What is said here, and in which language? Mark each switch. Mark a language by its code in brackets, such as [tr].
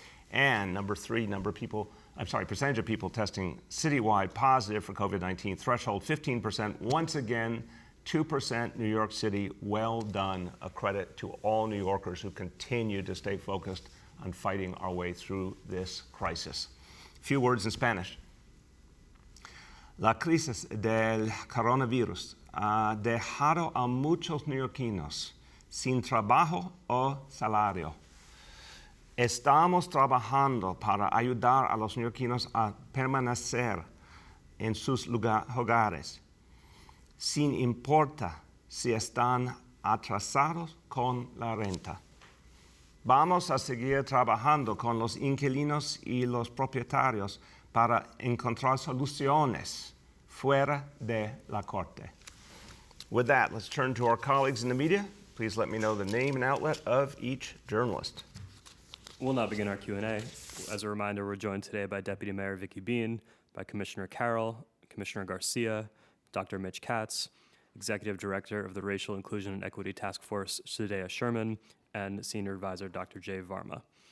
[en] And number 3, percentage of people testing citywide positive for COVID-19, threshold 15%. Once again, 2% New York City. Well done. A credit to all New Yorkers who continue to stay focused on fighting our way through this crisis. A few words in Spanish. [es] La crisis del coronavirus ha dejado a muchos neoyorquinos sin trabajo o salario. Estamos trabajando para ayudar a los neoyorquinos a permanecer en sus hogares, sin importar si están atrasados con la renta. Vamos a seguir trabajando con los inquilinos y los propietarios para encontrar soluciones fuera de la corte. [en] With that, let's turn to our colleagues in the media. Please let me know the name and outlet of each journalist. We'll now begin our Q&A. As a reminder, we're joined today by Deputy Mayor Vicky Bean, by Commissioner Carroll, Commissioner Garcia, Dr. Mitch Katz, Executive Director of the Racial Inclusion and Equity Task Force, Sudhaya Sherman, and Senior Advisor, Dr. Jay Varma.